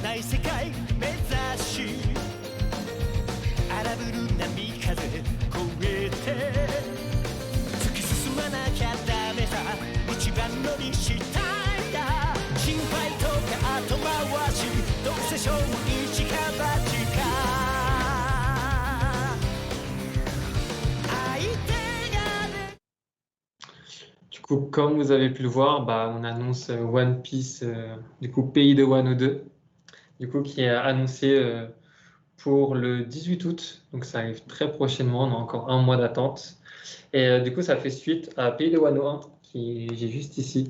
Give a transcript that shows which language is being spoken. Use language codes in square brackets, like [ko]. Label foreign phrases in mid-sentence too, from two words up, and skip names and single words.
[ja] ない世界目指し荒ぶる波風越えて突き進まなきゃダメさ一番乗りしたいんだ心配とか後回しどうせ勝負一か八か相手がね [fr] Du coup, comme vous avez pu le voir, bah, on annonce One Piece, du coup, Pays de Wano 2, du coup, qui est annoncé pour le 18 août. Donc, ça arrive très prochainement. On a encore un mois d'attente. Et du coup, ça fait suite à Pays de Wano 1, qui j'ai juste ici.